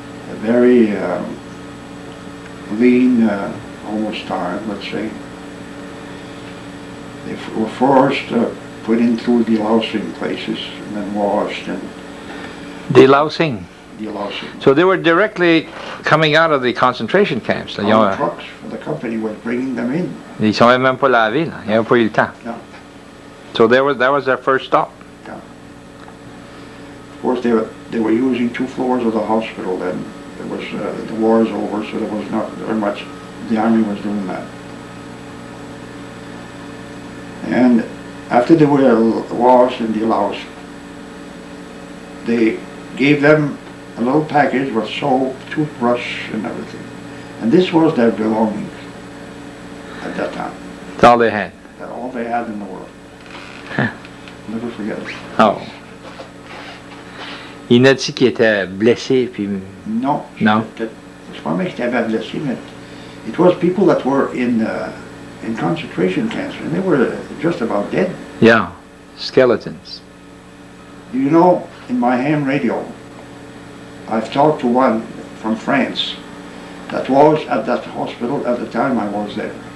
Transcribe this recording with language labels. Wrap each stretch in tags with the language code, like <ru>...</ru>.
<en>A very lean, almost starved, let's say. They were forced to put in through delousing places and then washed and Delousing. delousing. So they were directly coming out of the concentration camps.</en> <fr>Là.</fr> <en>All the trucks for the company was bringing them in.</en> <fr>Ils sont même pas lavés, là. Ils n'avaient pas eu le temps.</fr> <en>No. So that was their first stop. Of course, they were using 2 floors of the hospital then. It was the war is over, so there was not very much. The army was doing that. And after they were washed and deloused, they gave them a little package with soap, toothbrush, and everything. And this was their belongings at that time. That's all they had. That's all they had in the world. Never forget it. Oh.</en> <fr>Il n'a dit qu'il était blessé, puis...</fr> <en>No. No?</en> <fr>C'est pas moi qui t'avais blessé, mais</fr> <en>it was people that were in concentration camps, and they were just about dead. Yeah. Skeletons. You know, in my ham radio, I've talked to one from France that was at that hospital at the time I was there.</en>